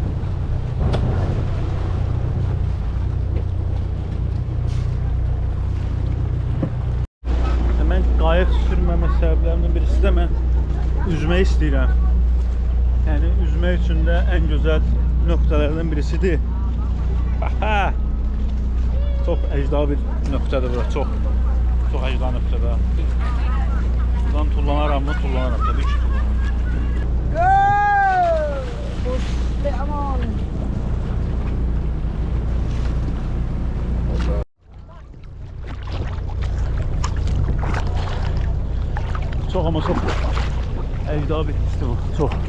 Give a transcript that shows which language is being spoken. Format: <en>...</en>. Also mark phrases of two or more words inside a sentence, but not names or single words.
<az>Mən qayıq sürməmə səbəblərindən birisi də mən üzmək istəyirəm. Yəni üzmək üçün də ən gözəl nöqtələrdən birisidir. Aha! Çox əcda bir nöqtədir bura, çox əcda nöqtədir. Buradan tullanaram mı? Tullanaram, təbii ki tullanaram.</az> <tr>Çok ama çok ecda bir hissi bu, çok.</tr>